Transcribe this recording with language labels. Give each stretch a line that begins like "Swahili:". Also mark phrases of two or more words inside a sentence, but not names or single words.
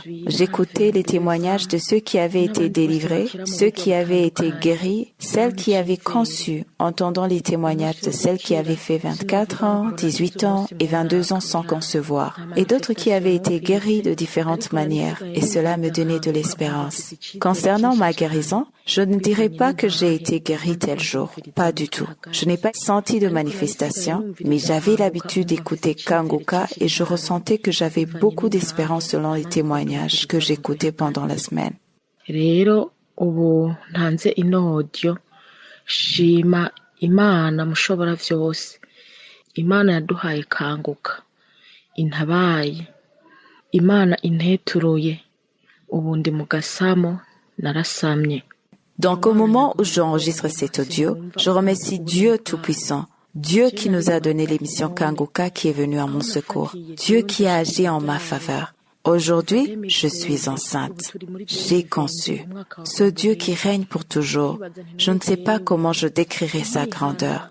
French: J'écoutais les témoignages de ceux qui avaient été délivrés, ceux qui avaient été guéris, celles qui avaient conçu, entendant les témoignages de celles qui avaient fait 24 ans, 18 ans et 22 ans sans concevoir, et d'autres qui avaient été guéries de différentes manières, et cela me donnait de l'espérance. Concernant ma guérison, je ne dirais pas que j'ai été guérie tel jour, pas du tout. Je n'ai pas senti de manifestation, mais j'avais l'habitude d'écouter Kanguka et je ressentais que j'avais beaucoup d'espérance selon les témoignages que j'écoutais pendant la semaine.
Rundi: Rero ubu ntanze ino audio shima Imana mushobora vyose. Imana yaduhaye Kanguka intabaye. Imana inteturuye ubu ndi mu gasamo narasamye.
French: Donc au moment où j'enregistre cet audio, je remercie Dieu Tout-Puissant, Dieu qui nous a donné l'émission Kanguka qui est venu à mon secours, Dieu qui a agi en ma faveur. Aujourd'hui, je suis enceinte. J'ai conçu. Ce Dieu qui règne pour toujours, je ne sais pas comment je décrirai sa grandeur.